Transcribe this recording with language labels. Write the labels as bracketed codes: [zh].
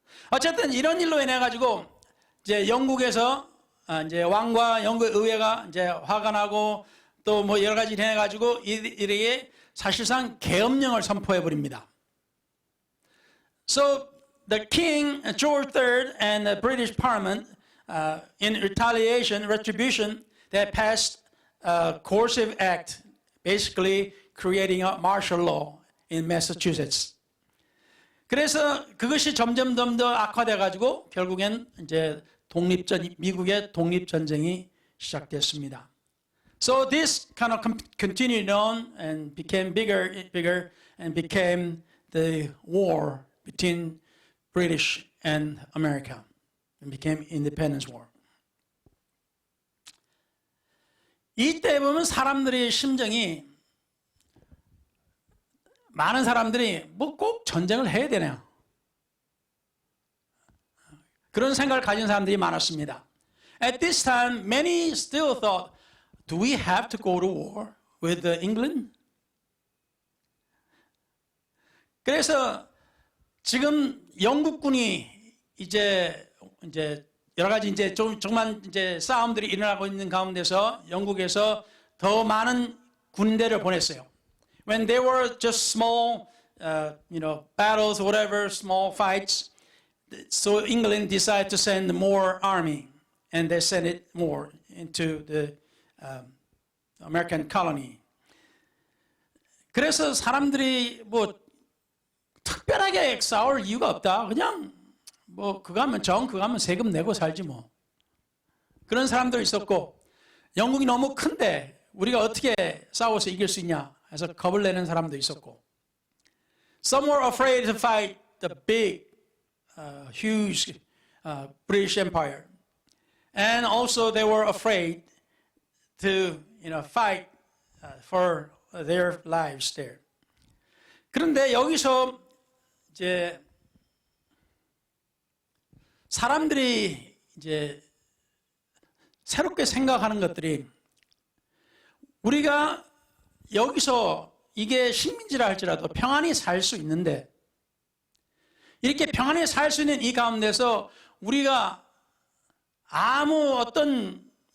[ko] 어쨌든 이런 일로 인해 가지고 이제 영국에서 이제 왕과 영국 의회가 이제 화가 나고 또 뭐 여러 가지 해 가지고 이들에게 사실상 계엄령을 선포해 버립니다. [en] So the King George III and the British Parliament, in retaliation, retribution, they passed a coercive act, basically creating a martial law in Massachusetts. [ko] 그래서 그것이 점점 더 악화돼 가지고 결국엔 이제 미국의 독립 전쟁이 시작됐습니다. [en] So this kind of continued on and became bigger and became the war between British and America and became independence war. [ko] 이때 보면 사람들의 심정이 많은 사람들이 뭐 꼭 전쟁을 해야 되냐 그런 생각을 가진 사람들이 많았습니다. [en] At this time, many still thought, do we have to go to war with England? [ko] 그래서 지금 영국군이 이제 여러 가지 이제 정말 이제 싸움들이 일어나고 있는 가운데서 영국에서 더 많은 군대를 보냈어요. [en] When there were just small, battles, whatever, small fights, so England decided to send more army, and they sent it more into the American colony. [ko] 그래서 사람들이 뭐 특별하게 싸울 이유가 없다. 그냥 뭐 그거 하면 그거 하면 세금 내고 살지 뭐. 그런 사람도 있었고 영국이 너무 큰데 우리가 어떻게 싸워서 이길 수 있냐 해서 겁을 내는 사람도 있었고. [en] Some were afraid to fight the big, huge British Empire. And also they were afraid to fight for their lives there. [ko] 그런데 여기서 이제 사람들이 이제 새롭게 생각하는 것들이 우리가 여기서 이게 식민지라 할지라도 평안히 살 수 있는데 이렇게 평안히 살 수 있는 이 가운데서 우리가 아무 어떤